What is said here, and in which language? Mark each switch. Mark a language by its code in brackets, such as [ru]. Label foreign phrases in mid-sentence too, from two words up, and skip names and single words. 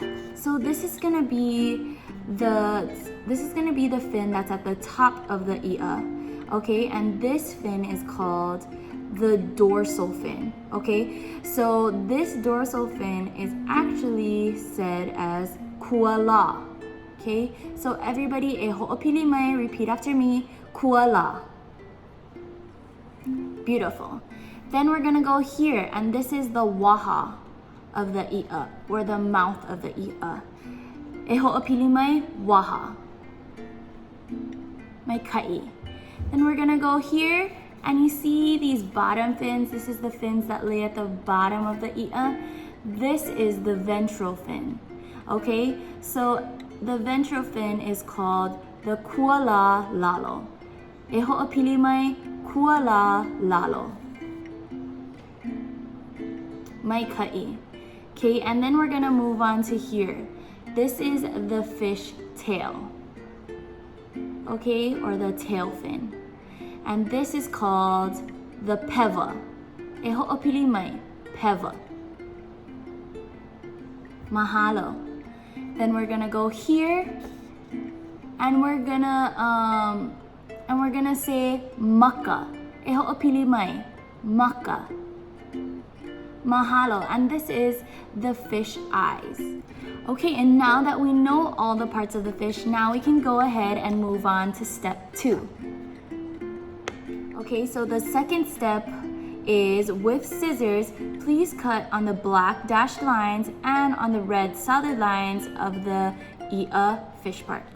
[en] So this is gonna be the fin that's at the top of the i'a, okay? And this fin is called the dorsal fin, okay? So this dorsal fin is actually said as kuala, okay? So everybody, [haw] e ho'opili mai, [en] repeat after me, kuala. Beautiful. Then we're gonna go here, and this is the waha of the i'a, or the mouth of the i'a. [haw] E ho'opili mai, waha. Mai kai. [en] Then we're gonna go here, and you see these bottom fins. This is the fins that lay at the bottom of the i'a. This is the ventral fin, okay? So the ventral fin is called the [haw] kuala lalo. E ho'opili mai, kuala lalo. Mai kai. [en] Okay, and then we're gonna move on to here. This is the fish tail, okay, or the tail fin. And this is called the peva. [haw] E ho'opili mai, peva. Mahalo. [en] Then we're gonna go here, and we're gonna say maka. [haw] E ho'opili mai, maka. Mahalo. [en] And this is the fish eyes. Okay, and now that we know all the parts of the fish, now we can go ahead and move on to step 2. Okay, so the second step is with scissors, please cut on the black dashed lines and on the red solid lines of the i'a fish parts.